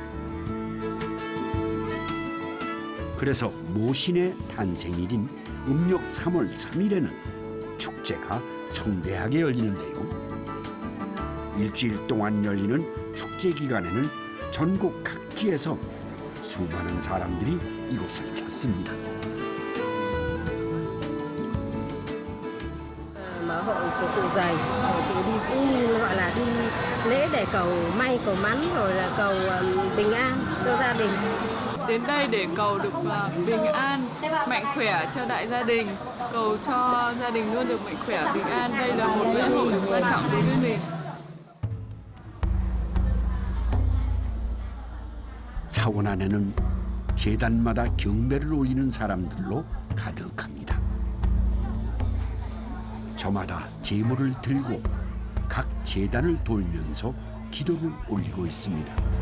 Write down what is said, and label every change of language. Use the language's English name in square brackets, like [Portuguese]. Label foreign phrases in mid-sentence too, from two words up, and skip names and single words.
[Korean] 그래서 모신의 탄생일인 음력 3월 3일에는 축제가 성대하게 열리는데요. 일주일 동안 열리는 축제 기간에는 전국 각지에서 수많은 사람들이 이곳을 찾습니다. [Vietnamese] Mở hội của cụ dày, chị đi cũng gọi là đi lễ để cầu may cầu mắn rồi là cầu bình an cho gia đình. đến đây để cầu được bình an, mạnh khỏe cho đại gia đình, cầu cho gia đình luôn được mạnh khỏe, bình an. Đây là một lễ hội quan trọng đối với mình. [Korean] 사원 안에는 제단마다 경배를 올리는 사람들로 가득합니다. 저마다 제물을 들고 각 제단을 돌면서 기도를 올리고 있습니다.